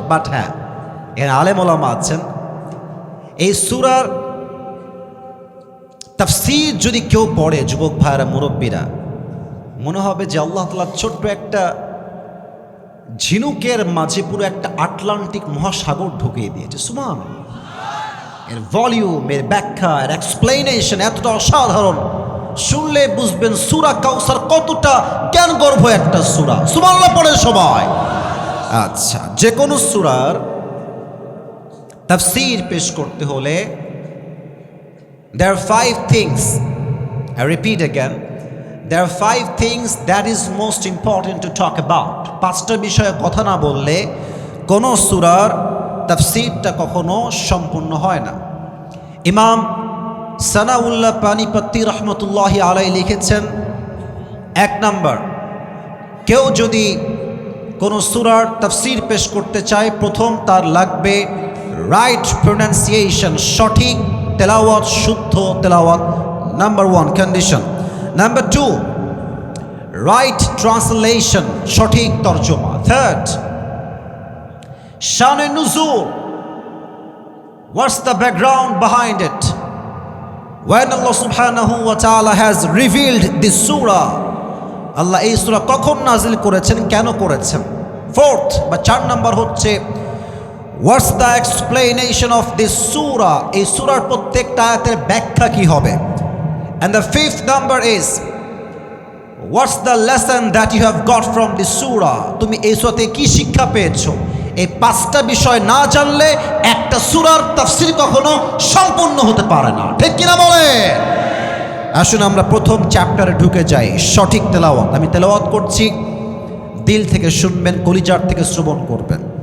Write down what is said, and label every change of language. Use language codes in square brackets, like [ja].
[bn] But হ্যাঁ, এর আলেম ওলামা আছেন, এই সূরার তাফসীর যদি কেউ পড়ে, যুবক ভাইরা মুরব্বীরা, মনে হবে যে আল্লাহ তাআলা ছোট্ট একটা ঝিনুকের মাঝে পুরো একটা আটলান্টিক মহাসাগর ঢুকিয়ে দিয়েছে। সুবহানাল্লাহ। এর ভলিউম, এর ব্যাখ্যা, এর এক্সপ্লেনেশন এতটা অসাধারণ, শুনলে বুঝবেন সূরা কাউসার কতটা জ্ঞানগর্ভ একটা সূরা। সুবহানাল্লাহ পড়েন সবাই। আচ্ছা, যে কোনো সূরার তাফসীর পেশ করতে হলে [en] there are 5 things, I repeat again, there are 5 things that is most important to talk about. [bn] 5টা বিষয়ে কথা না বললে কোনো সূরার তাফসীরটা কখনো সম্পূর্ণ হয় না। ইমাম সানাউল্লাহ পানিপত্তি রহমতুল্লাহি আলাইহি লিখেছেন, 1 নাম্বার, কেউ যদি কোনো সূরার তাফসীর পেশ করতে চায়, প্রথম তার লাগবে [en] right pronunciation, [bn] সঠিক তেলাওয়াত, শুদ্ধ তেলাওয়াত। Number 1 condition. Number 2, [en] right translation, [bn] সঠিক তর্জমা। [en] Third, Shan Nuzul. What's the background behind it? When Allah subhanahu wa ta'ala has revealed this surah, Allah [bn] এই সূরা কখন নাজিল করেছেন, কেন করেছেন? [en] Fourth [bn] বা 4 নাম্বার হচ্ছে, [en] what's the explanation of this surah? [bn] এই সূরার প্রত্যেকটা আয়াতের ব্যাখ্যা কি হবে? [en] And the fifth number is, what's the lesson that you have got from this surah? [bn] তুমি এই সূরাতে কি শিক্ষা পেয়েছো? এই 5টা বিষয় না জানলে একটা সূরার তাফসীর কখনো সম্পূর্ণ হতে পারে না, ঠিক কিনা বলে? আসুন আমরা প্রথম চ্যাপ্টারে ঢুকে যাই। সঠিক তেলাওয়াত, আমি তেলাওয়াত করছি, দিল থেকে শুনবেন, কলিজার থেকে শ্রবণ করবেন।